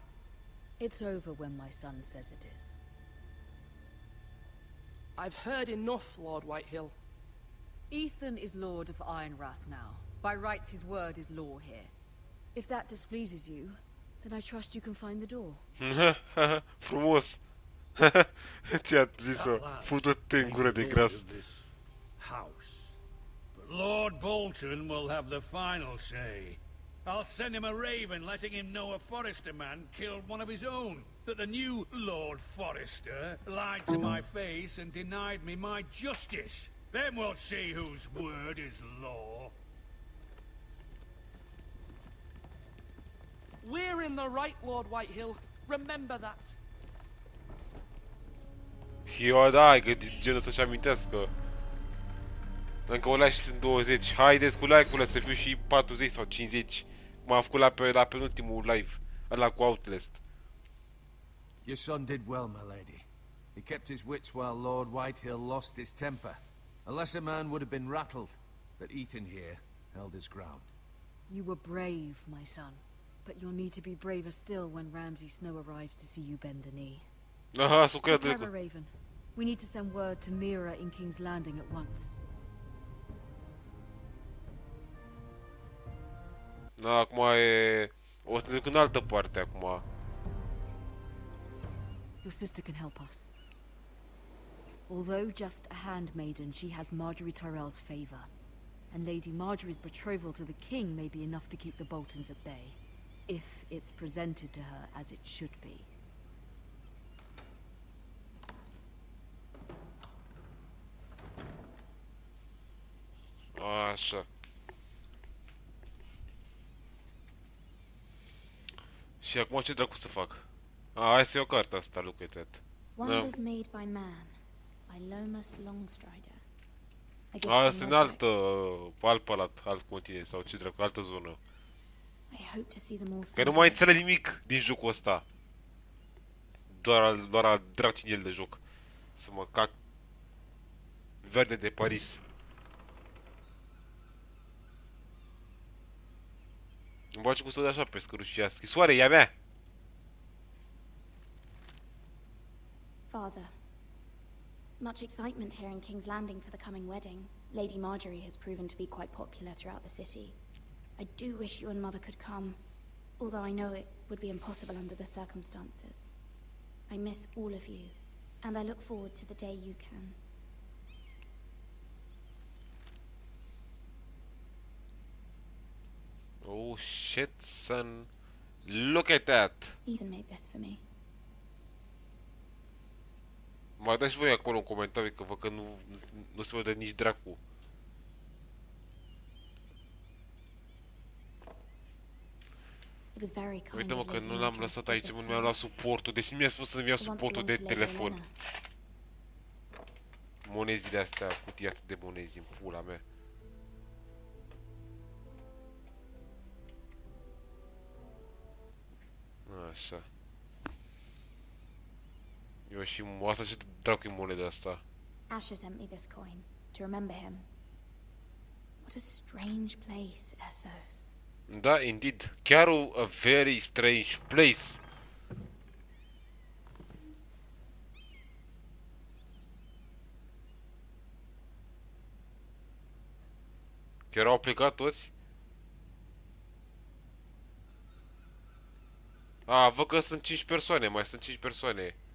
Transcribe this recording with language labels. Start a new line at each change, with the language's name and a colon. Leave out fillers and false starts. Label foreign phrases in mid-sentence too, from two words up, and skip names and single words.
English: It's over when my son says it is. I've heard enough, Lord Whitehill. Ethan is Lord of Ironrath now. By rights his word is law here. If that displeases you, then I trust you can find the door.
Romanian: Frumos. Ce-a zis-o? Futu-te în gură de gras.
English: House. But Lord Bolton will have the final say. I'll send him a raven letting him know a Forrester man killed one of his own. That the new Lord Forrester lied to my face and denied me my justice. Then we'll see whose word is law. We're in the right, Lord Whitehill. Remember that.
Romanian: Eu, da, că genul să-și amintească. Încă o lași și sunt 20. Haideți cu like-urile să fiu și 40 sau 50. Cum am făcut la penultimul live. Ăla cu Outlast.
English: Your son did well, my lady. He kept his wits while Lord Whitehill lost his temper. A lesser man would have been rattled, but Ethan here held his ground. You were brave, my son. But you'll need to be braver still when Ramsay Snow arrives to see you bend the knee.
Romanian: Aha, s-o creat
English: Prepare a raven. We need to send word to Mira in King's Landing at once.
Romanian: Da, acum e... O să ne duc în altă parte acum.
English: Your sister can help us. Although just a handmaiden, she has Marjorie Tyrell's favor. And Lady Marjorie's betrothal to the king may be enough to keep the Boltons at bay. If it's presented to her as it should be.
Romanian: Așa. Și acum ce dracu să fac? Hai să iau cartea asta,
English: look at that. Wonders made by man, by Lomas Longstrider.
Romanian: Asta e în altă, alt continent sau ce dracu, altă zonă. Că nu mai înțeleg nimic din jocul ăsta. Doar al dracii el de joc. Să mă cac. Verde de Paris. Îmi face cu să de așa pe scărușia. Scrisoare, e a mea!
English: Father, much excitement here in King's Landing for the coming wedding. Lady Marjorie has proven to be quite popular throughout the city. I do wish you and Mother could come, although I know it would be impossible under the circumstances. I miss all of you, and I look forward to the day you can. Oh shit, son. Look at that! Ethan made this for me.
Romanian: Mai dați și voi acolo în comentarii că văd că nu se vede nici dracu. Uite-mă că nu l-am lăsat aici, nu mi-am luat suportul. Deci nu mi-a spus să-mi iau suportul de telefon. Monezile astea, cutia asta de monezi în pula mea. Așa. Eu și asta și dracu-i moneda asta.
English: Asher sent me this coin to remember him. What a strange place, Essos. Da, indeed. Chiar a very strange place.
Romanian: Chiar au plecat toți? A, văd că sunt 5 persoane, mai sunt 5 persoane.